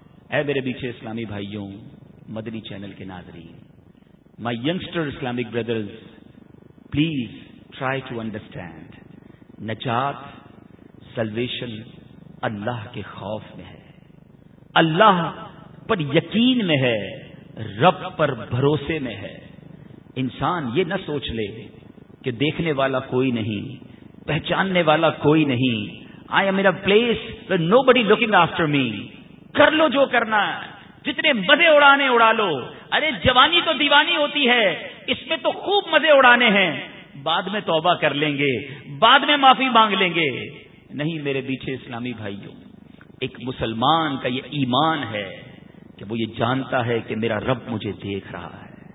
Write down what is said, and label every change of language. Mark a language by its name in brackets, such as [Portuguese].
[Urdu] Ae mere biche islami bhaiyon, madani channel ke nazreen, [English] my youngster islamic brothers, please try to understand, [Urdu] najat, salvation اللہ کے خوف میں ہے، اللہ پر یقین میں ہے، رب پر بھروسے میں ہے. انسان یہ نہ سوچ لے کہ دیکھنے والا کوئی نہیں, پہچاننے والا کوئی نہیں. [English] I am in a place where nobody looking after me. [Urdu] کر لو جو کرنا ہے, جتنے مزے اڑانے اڑا لو. ارے جوانی تو دیوانی ہوتی ہے, اس میں تو خوب مزے اڑانے ہیں, بعد میں توبہ کر لیں گے, بعد میں معافی مانگ لیں گے. نہیں میرے پیچھے اسلامی بھائیوں, ایک مسلمان کا یہ ایمان ہے کہ وہ یہ جانتا ہے کہ میرا رب مجھے دیکھ رہا ہے.